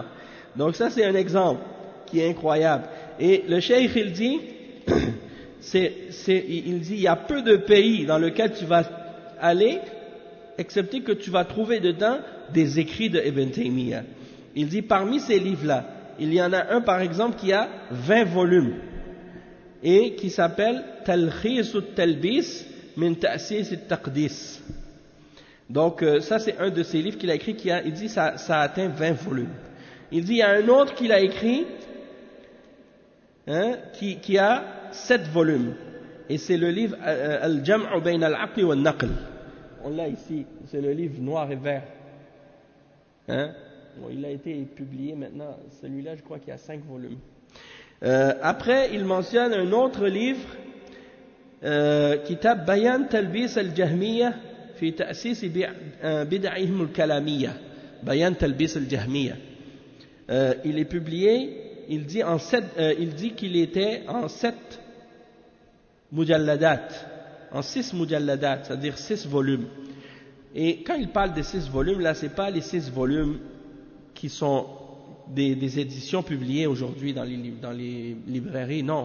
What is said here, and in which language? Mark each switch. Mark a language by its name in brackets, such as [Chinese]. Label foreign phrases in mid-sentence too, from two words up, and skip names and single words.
[French] Donc ça c'est un exemple qui est incroyable. Et le cheikh il dit, il y a peu de pays dans lesquels tu vas aller, excepté que tu vas trouver dedans des écrits de Ibn Taymiyyah. Il dit parmi ces livres-là, il y en a un par exemple qui a 20 volumes et qui s'appelle Talkhis al-Talbis min Ta'sis al-Taqdis. Donc ça c'est un de ses livres qu'il a écrit il dit ça atteint 20 volumes. Il dit il y a un autre qu'il a écrit qui a 7 volumes et c'est le livre Al-Jam'u Bayn al-Aql wa al-Naql. On l'a ici, c'est le livre noir et vert. Bon, il a été publié maintenant, celui-là je crois qu'il y a 5 volumes. Après il mentionne un autre livre Kitab Bayan Talbis al-Jahmiyya fi ta'sis bid'ahim al-kalamiyya. Bayan Talbis al-Jahmiyya. Il est publié, il dit qu'il était en 7 mujalladat, en 6 mujalladat, c'est-à-dire 6 volumes. Et quand il parle de 6 volumes, là c'est pas les 6 volumes qui sont des éditions publiées aujourd'hui dans les librairies, non.